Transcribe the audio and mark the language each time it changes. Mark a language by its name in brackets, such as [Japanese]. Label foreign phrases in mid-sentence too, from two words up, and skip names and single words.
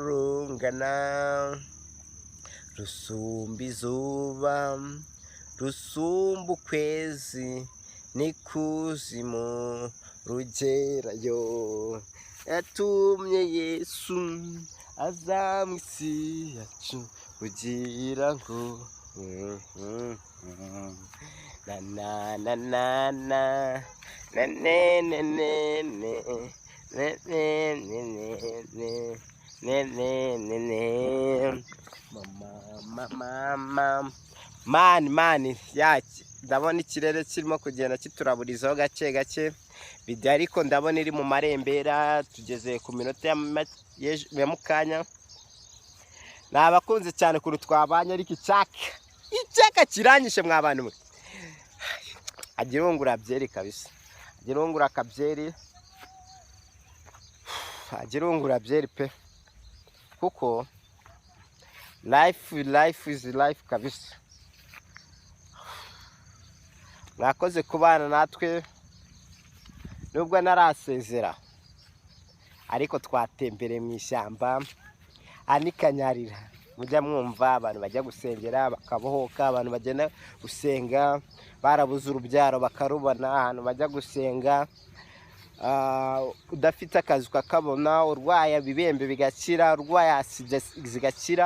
[Kinyarwanda] rungana, rusumba izuba, rusumba ukwezi, n'ikuzimu rugerayo. Yatumye Yesu aza mu isi yacu kugira ngo na na na na na na ne ne ne ne ne ne ne ne ne ne mama mani yaki. Ndabona ikirere kirimo kugenda kituraburizaho gake gake, video ariko ndabona iri mu marembera, tugeze ku minota ya mukanya. Nabakunze cyane kuru twabanye, ariko icyaka kiranyishe mwabantu mwe. Agirongura byeri kabisa, agirongura kabyeri, agirongura byeri pe, kuko [English] life is life [Kinyarwanda] kabisa. Mwakoze kubana natwe nubwo narasezera, ariko twatembereye mu ishyamba, ani Kanyarira. Mujya mwumva abantu bajya gusengera bakabohoka, abantu bagenda gusenga barabuze urubyaro bakarubona, ahantu bajya gusenga udafite akazi ukakabona, urwaye ibibembe bigakira, urwaye zigakira.